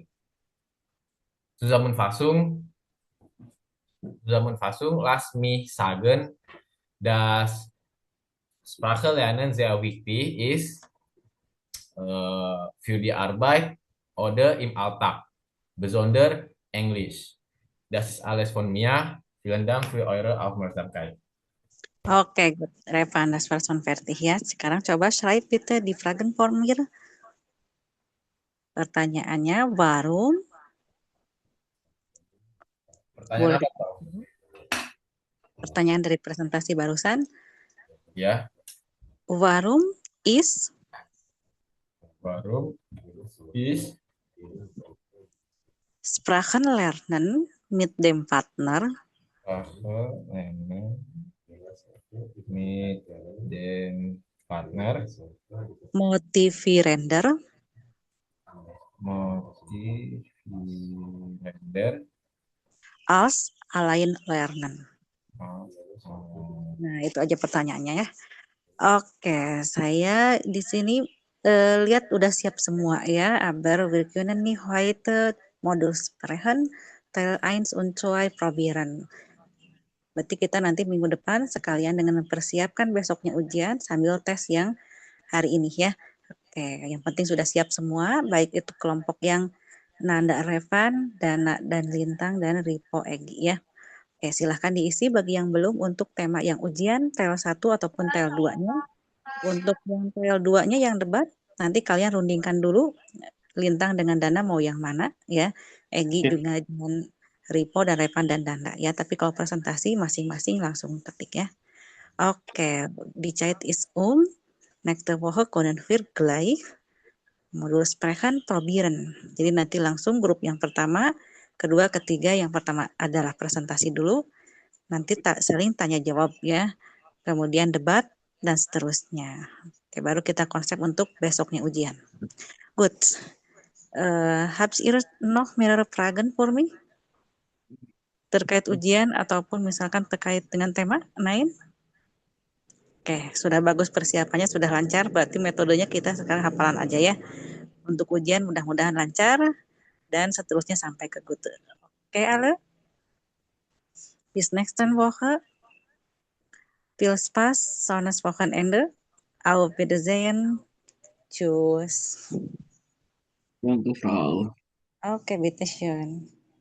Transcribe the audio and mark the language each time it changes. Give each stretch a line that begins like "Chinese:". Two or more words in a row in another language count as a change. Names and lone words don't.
German: Zusammenfassung, lass mich sagen, dass Sprache lernen sehr wichtig ist für die Arbeit oder im Alltag, besonders Englisch. Das ist alles von mir. Vielen Dank für eure Aufmerksamkeit. Oke, gut. Revan, das war schon fertig ya.
Indonesian: Sekarang coba
German: schreibt bitte die Fragenformulier.
Indonesian: Pertanyaannya, warum? Pertanyaan Boleh. apa, Bro? Pertanyaan dari presentasi barusan. Ya,
German: Warum ist warum ist Sprachenlernen mit dem Partner Sprachenlernen mit dem Partner motivierender motivierender als allein lernen? als
Indonesian: Nah, itu aja pertanyaannya ya. Oke, saya di sini lihat udah siap semua ya.
German: Aber wir können nicht heute Modul sprechen, Teil 1 und 2 probieren.
Indonesian: Berarti kita nanti minggu depan sekalian dengan mempersiapkan besoknya ujian sambil tes yang hari ini ya. Oke, yang penting sudah siap semua, baik itu kelompok yang Nanda Revan, Dana dan Lintang, dan Ripo Egi ya. Oke, silahkan diisi bagi yang belum untuk tema yang ujian, tel 1 ataupun tel 2-nya. Untuk yang tel 2-nya yang debat, nanti kalian rundingkan dulu Lintang dengan Dana mau yang mana ya. Egi Oke. juga dengan Ripo dan Revan dan Dana ya. Tapi kalau presentasi masing-masing langsung ketik ya. Oke,
German: die Zeit ist nächste Woche können wir gleich Modul sprechen probieren.
Indonesian: Jadi nanti langsung grup yang pertama, kedua, ketiga, yang pertama adalah presentasi dulu, nanti saling tanya jawab ya, kemudian debat, dan seterusnya. Oke, baru kita konsep untuk besoknya ujian. Good.
German: Habt ihr noch mehrere Fragen
English: for me?
Indonesian: Terkait ujian ataupun misalkan terkait dengan tema?
German: Nein?
Indonesian: Oke, sudah bagus persiapannya, sudah lancar, berarti metodenya kita sekarang hafalan aja ya. Untuk ujian mudah-mudahan lancar, dan seterusnya sampai ke Gute. Oke,
German: alle? Bis nächsten Woche. Viel Spaß, schönes Wochenende. Auf Wiedersehen. Tschüss. Danke, Frau. Oke, bitteschön.